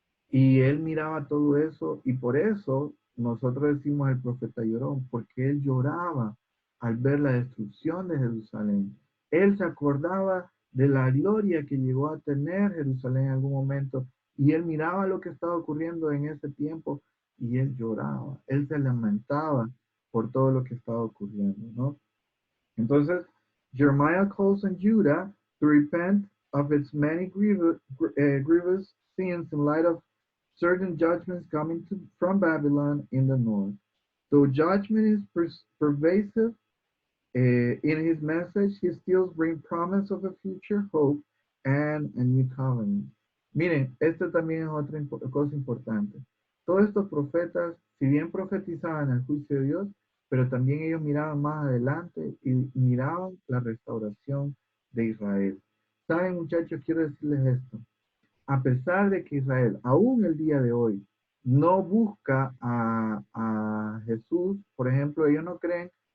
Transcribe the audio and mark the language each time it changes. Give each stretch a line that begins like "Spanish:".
Spanish: Y él miraba todo eso y por eso nosotros decimos el profeta lloró, porque él lloraba al ver la destrucción de Jerusalén. Él se acordaba de la gloria que llegó a tener Jerusalén en algún momento y él miraba lo que estaba ocurriendo en ese tiempo y él lloraba, él se lamentaba por todo lo que estaba ocurriendo, ¿no?
English: Entonces, Jeremiah calls on Judah to repent of its many grievous sins in light of certain judgments coming from Babylon in the north. Though judgment is pervasive in his message, he still brings promise of a future hope and a new covenant.
Spanish: Miren, esta también es otra cosa importante. Todos estos profetas, si bien profetizaban el juicio de Dios, pero también ellos miraban más adelante y miraban la restauración de Israel. Saben, muchachos, quiero decirles esto. A pesar de que Israel, aún el día de hoy, no busca a Jesús, por ejemplo, ellos no creen